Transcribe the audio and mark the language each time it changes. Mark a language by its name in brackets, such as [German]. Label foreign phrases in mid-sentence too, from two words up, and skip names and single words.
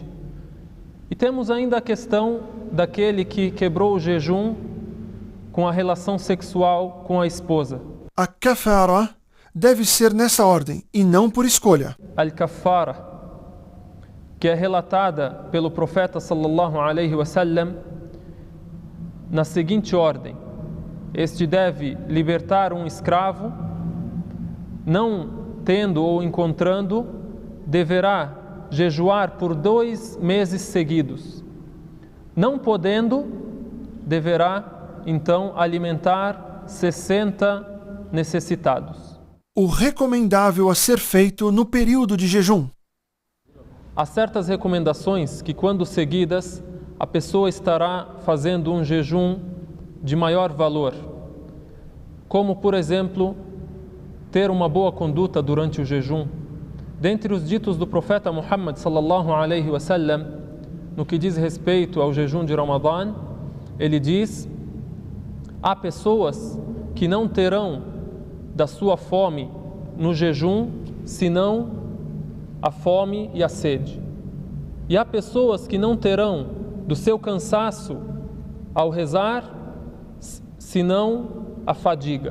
[Portuguese] E temos ainda a questão daquele que quebrou o jejum com a relação sexual com a esposa. A kafara deve ser nessa ordem e não por escolha. Al-Kaffara, que é relatada pelo profeta [Arabic] صلى الله عليه وسلم [Portuguese] na seguinte ordem: este deve libertar um escravo, não tendo ou encontrando, deverá jejuar por 2 meses seguidos. Não podendo, deverá então alimentar 60 necessitados. O recomendável a ser feito no período de jejum. Há certas recomendações que, quando seguidas, a pessoa estará fazendo um jejum de maior valor, como, por exemplo, ter uma boa conduta durante o jejum. Dentre os ditos do profeta Muhammad [Arabic] صلى الله عليه وسلم, [Portuguese] no que diz respeito ao jejum de Ramadã, ele diz: há pessoas que não terão da sua fome no jejum, senão a fome e a sede. E há pessoas que não terão do seu cansaço ao rezar, senão a fadiga.